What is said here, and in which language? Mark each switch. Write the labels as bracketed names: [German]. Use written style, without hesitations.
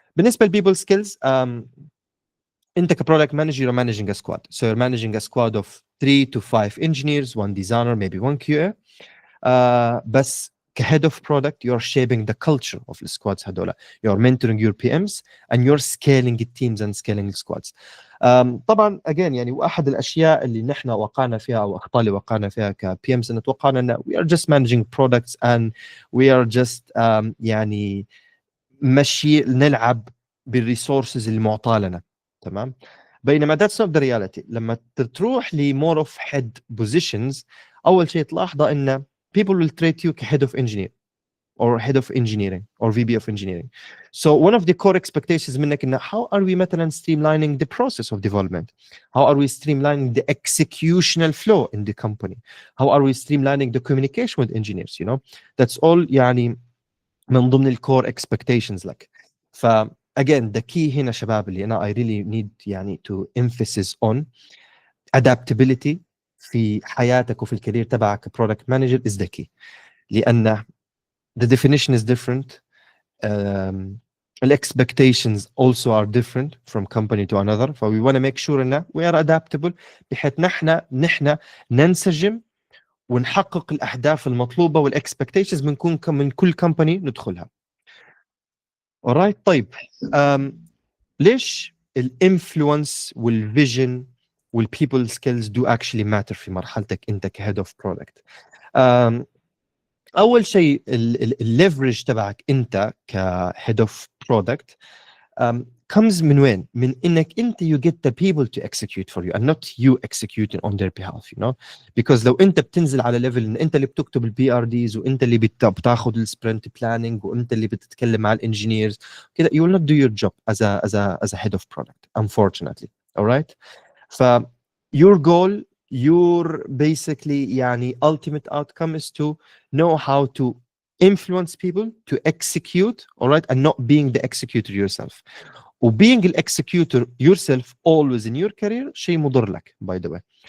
[English] بالنسبة للpeople skills, [Arabic] انت كبرودكت مانجر [English] you're managing a squad, so you're managing a squad of 3 to 5 engineers, 1 designer, maybe 1 QA. بس كhead of product you're shaping the culture of the squads [Arabic] هذول, [English] you're mentoring your PMs and you're scaling the teams and scaling the squads. [Arabic] طبعا again يعني واحد الاشياء اللي نحن وقعنا فيها او اخطاء اللي وقعنا فيها كPMs ان توقعنا ان [English] we are just managing products and we are just [Arabic] يعني مشي نلعب بالريسورسز المعطاه لنا. تمام. [English] بينما that's not the reality. [Arabic] لما تروح ل [English] more of head positions, [Arabic] اول شيء تلاحظه ان [English] people will treat you كhead of engineer or head of engineering or VP of engineering. So one of the core expectations منك ان how are we مثلا streamlining the process of development, how are we streamlining the executional flow in the company, how are we streamlining the communication with engineers, that's all [Arabic] يعني من ضمن الكور [English] expectations لك. ف again the key هنا شباب اللي أنا I really need يعني to emphasis on adaptability [Arabic] في حياتك وفي الكارير تبعك [English] product manager is the key, لأن the definition is different, the expectations also are different from company to another, so we want to make sure إن we are adaptable [Arabic] بحيث نحن ننسجم ونحقق الأهداف المطلوبة والexpectations من كل company ندخلها. [English] alright. [Arabic] طيب ليش الانفلونس والفيجن والبيبل سكيلز do actually matter في مرحلتك انت كهيد اوف برودكت؟ اول شيء الليفرج تبعك انت كهيد اوف برودكت comes من وين؟ من انك انت [English] you get the people to execute for you and not you executing on their behalf, because [Arabic] لو انت بتنزل على ليفل ان انت اللي بتكتب البي ار ديز وانت اللي بتاخذ السبرنت بلاننج وانت اللي بتتكلم مع الانجينيرز كده, [English] you will not do your job as a head of product, unfortunately. all right, ف your goal, your basically يعني ultimate outcome is to know how to influence people to execute, all right, and not being the executor yourself. وbeing the executor yourself always in your career [Arabic] شيء مضر لك, [English] by the way.